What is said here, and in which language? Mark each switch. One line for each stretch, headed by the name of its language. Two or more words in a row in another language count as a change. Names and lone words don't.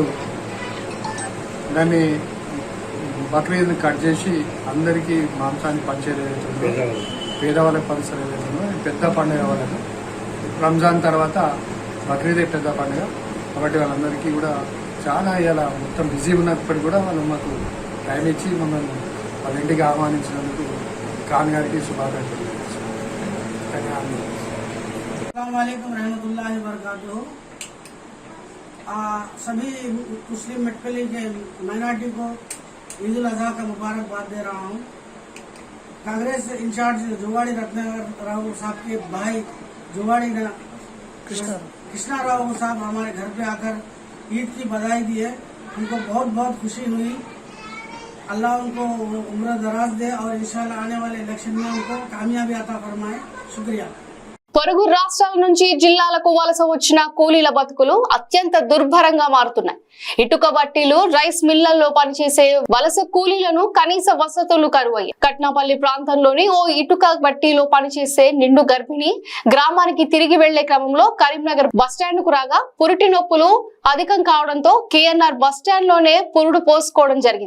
Telugu: దాన్ని బక్రీద్ని కట్ చేసి అందరికీ మాంసాన్ని పంచేది ఏదైతుందో పేదవాళ్ళకి పంచడం ఏదైతుందో పెద్ద పండుగ వాళ్ళకు రంజాన్ తర్వాత బక్రీదే పెద్ద పండుగ కాబట్టి వాళ్ళందరికీ కూడా చాలా ఇలా మొత్తం బిజీ ఉన్నప్పటికీ కూడా వాళ్ళు మాకు టైం ఇచ్చి మమ్మల్ని వాళ్ళ ఇంటికి ఆహ్వానించినందుకు ఖాన్ గారికి శుభాకాంక్షలు ధన్యవాదాలు।
Arabic: السلام عليكم ورحمة الله وبركاته.
Urdu: سبھی مسلم میٹپلی کے مائناریٹی کو عید الاضحیٰ کا مبارکباد دے رہا ہوں. کانگریس انچارج جواڑی رتناراؤ صاحب کے بھائی جواڑی کرشنا راؤ صاحب ہمارے گھر پے آکر عید کی بدھائی دی ہے، ان کو بہت بہت خوشی ہوئی. اللہ ان کو عمر دراز دے اور
Arabic: إن شاء الله
Urdu: آنے والے الیکشن میں ان کو کامیابی عطا فرمائے. شکریہ.
Telugu: పొరుగు రాష్ట్రాల నుంచి జిల్లాలకు వలస వచ్చిన కూలీల బతుకులు అత్యంత దుర్భరంగా మారుతున్నాయి। ఇటుక బట్టీలు, రైస్ మిల్లల్లో పనిచేసే వలస కూలీలను కనీస వసతులు కరువయ్యాయి। కట్నాపల్లి ప్రాంతంలోని ఓ ఇటుక బట్టీలో పనిచేసే నిండు గర్భిణి గ్రామానికి తిరిగి వెళ్లే క్రమంలో కరీంనగర్ బస్టాండ్ కు రాగా పురిటి నొప్పులు అధికం కావడంతో కేఎన్ఆర్ బస్టాండ్ లోనే పురుడు పోసుకోవడం జరిగింది।